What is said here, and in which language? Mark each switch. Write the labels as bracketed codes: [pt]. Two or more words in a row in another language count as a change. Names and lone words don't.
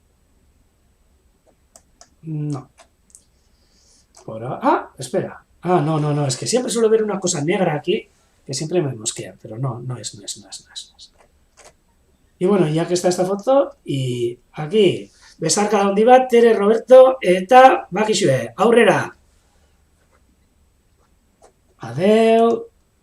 [es] No. Espera. No, es que siempre suelo ver una cosa negra aquí que siempre me mosquea, pero no es. Y bueno, ya que está esta foto, y aquí, [eu] besarka handi bat, Tere, Roberto, eta bakizue, aurrera! Adeu!